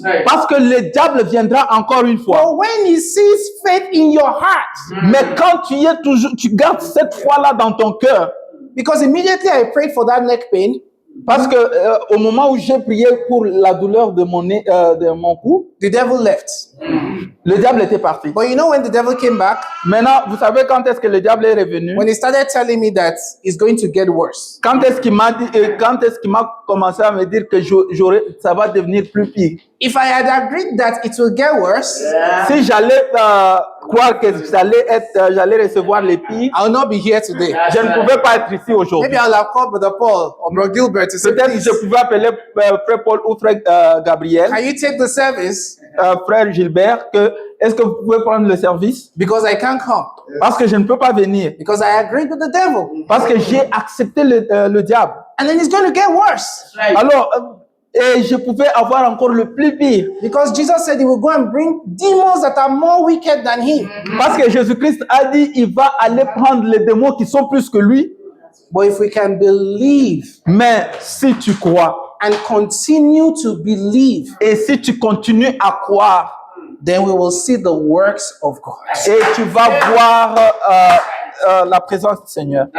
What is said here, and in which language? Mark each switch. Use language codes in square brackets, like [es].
[fr] parce que le diable viendra encore une fois. [en] But when he sees faith in your heart, [fr] Mais quand tu gardes cette foi-là dans ton cœur, [en] because immediately I prayed for that neck pain, [fr] parce que au moment où j'ai prié pour la douleur de mon cou, [en] the devil left. [fr] le diable était parti. [en] But you know when the devil came back? [fr] Maintenant, vous savez quand est-ce que le diable est revenu? [en] When he started telling me that it's going to get worse. [fr] Quand est-ce qu'il m'a dit, quand est-ce qu'il m'a commencé à me dire que ça va devenir plus pire? [en] If I had agreed that it will get worse, [fr] Si j'allais croire que j'allais recevoir les pires, [en] I'll not be here today. [fr] je ne pouvais pas être ici aujourd'hui. [en] Maybe I'll have called Brother Paul or Brother Gilbert to say, [fr] Peut-être que [en] please, [fr] je pouvais appeler frère Paul ou frère Gabriel, [en] can you take the service? [fr] frère Gilbert, est-ce que vous pouvez prendre le service? [en] Because I can't come. [fr] Parce que je ne peux pas venir. [en] Because I agreed with the devil. [fr] Parce que j'ai accepté le diable. [en] And then it's going to get worse. [fr] Alors, Et je pouvais avoir encore le plus pire. [en] Because Jesus said he will go and bring demons that are more wicked than him. [fr] Parce que Jésus-Christ a dit il va aller prendre les démons qui sont plus que lui. [en] But if we can believe [fr] Mais si tu crois [en] and continue to believe, [fr] et si tu continues à croire, [en] then we will see the works of God. [fr] et tu vas voir la présence du Seigneur.